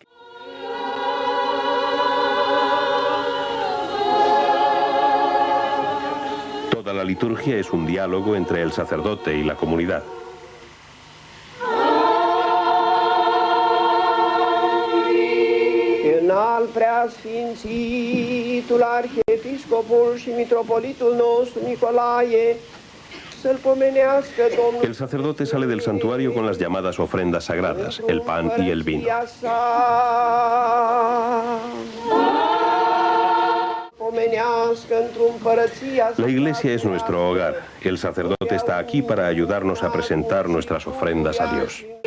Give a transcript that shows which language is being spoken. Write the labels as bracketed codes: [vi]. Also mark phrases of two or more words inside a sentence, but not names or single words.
[es] Toda la liturgia es un diálogo entre el sacerdote y la comunidad. [ro] Al preasfințitul arhiepiscopul și mitropolitul nostru Nicolae să-l pomenească Domnul. [es] El sacerdote sale del santuario con las llamadas ofrendas sagradas, el pan y el vino. La iglesia es nuestro hogar. El sacerdote está aquí para ayudarnos a presentar nuestras ofrendas a Dios.